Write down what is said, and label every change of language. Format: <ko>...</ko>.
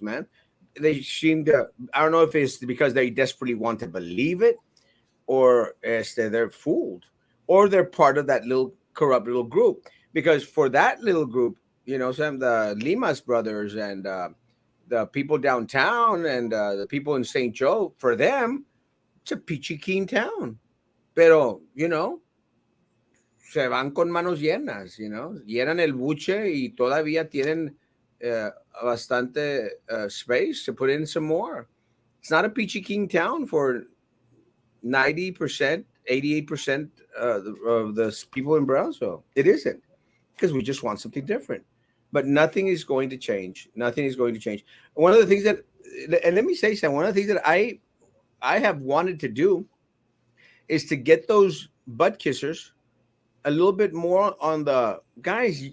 <en>Man, they seem to. I don't know if it's because they desperately want to believe it, or they're fooled, or they're part of that little corrupt little group. Because for that little group, some of the Limas brothers and the people downtown and the people in St. Joe, for them, it's a peachy keen town.</en> <es>Pero, se van con manos llenas, llenan el buche y todavía tienen bastante</es> <en>space to put in some more. It's not a peachy keen town for 90%, 88% of the people in Brownsville. It isn't because we just want something different. But nothing is going to change. Nothing is going to change. One of the things that, and let me say something, one of the things that I have wanted to do is to get those butt kissers a little bit more on the guys.</en>